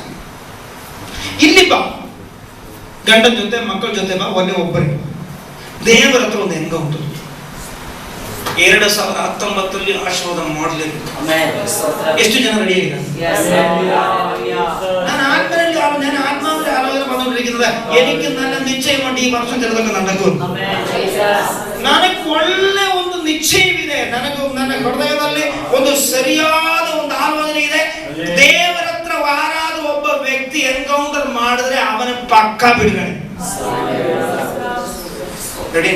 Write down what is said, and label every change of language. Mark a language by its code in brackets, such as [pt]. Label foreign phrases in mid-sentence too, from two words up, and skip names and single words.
[kn] ಇಲ್ಲಿ ಬಾ, ಗಂಡನ ಜೊತೆ ಮಕ್ಕಳ ಜೊತೆ ಬಾ, ಒಬ್ಬರೇ ದೇವರ ಹತ್ರ ಒಂದು ಎನ್ಕೌಂಟರ್. 2019 ಆಶೀರ್ವಾದ ಮಾಡಲೇಬೇಕು. ಎಷ್ಟು ಜನ ರೆಡಿ ಆಗಿದ್ದಾರೆ? ನಾನು ಆತ್ಮನಲ್ಲಿ ಆಲೋಚನೆ [ml] ಬಂದಿರಿക്കുന്നത് എനിക്ക് നല്ല നിശ്ചയമുണ്ട് ഈ വർഷം ചിലതൊക്കെ നടക്കും. [kn] ನನಗೆ ಒಳ್ಳೆ ಒಂದು ನಿಶ್ಚಯವಿದೆ. ನನ್ನ ಹೃದಯದಲ್ಲಿ ಒಂದು ಸರಿಯಾದ ಒಂದು ಆಲೋಚನೆ ಇದೆ. ದೇವರ ಹತ್ರ ಯಾರಾದ್ರೂ ಒಬ್ಬ ವ್ಯಕ್ತಿ ಎನ್ಕೌಂಟರ್ ಮಾಡಿದ್ರೆ ಅವನ ಪಕ್ಕ ಬಿಡುಗಡೆ. ರೆಡಿನಾ?